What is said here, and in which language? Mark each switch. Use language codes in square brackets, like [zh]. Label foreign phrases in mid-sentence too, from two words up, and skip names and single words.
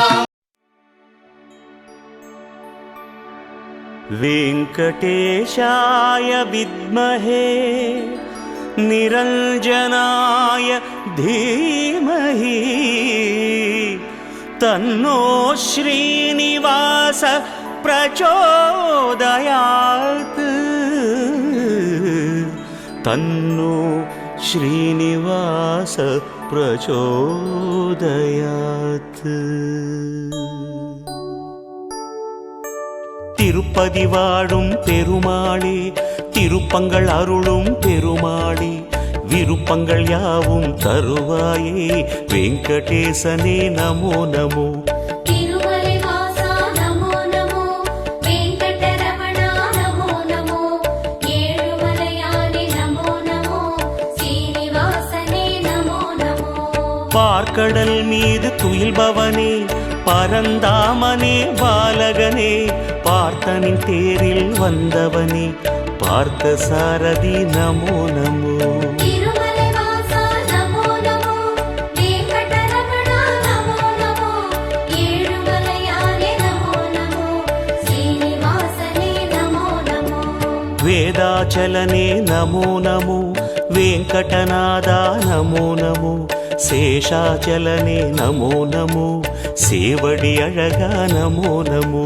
[sa] वेङ्कटेशाय विद्महे निरञ्जनाय धीमहि तन्नो श्रीनिवास प्रचोदयात् तन्नो श्रीनिवास प्रचोदयात् [ta] திருப்பதி வாழும் பெருமாளே திருப்பங்கள் அருளும் பெருமாளே விருப்பங்கள் யாவும் தருவாயே வெங்கடேசனே நமோ நமோ திருமலை வாசா நமோ நமோ வேங்கடரமண நமோ நமோ ஏழுமலையானே நமோ நமோ ஸ்ரீனிவாசனே நமோ நமோ பார்க்கடல் மீது துயில்பவனே பரந்தாமனே பாலகனே பார்த்தனின் தேரில் வந்தவனே பார்த்த சாரதி நமோ நமோ திருமலை வாசா நமோ நமோ வேங்கடரமண நமோ நமோ ஏழுமலையானே நமோ நமோ ஸ்ரீனிவாசனே நமோ நமோ வேதாச்சலனே நமோ நமோ வெங்கடநாதா நமோ நமோ சேஷாச்சலனே நமோ நமோ சேவடி அழகா நமோ நமோ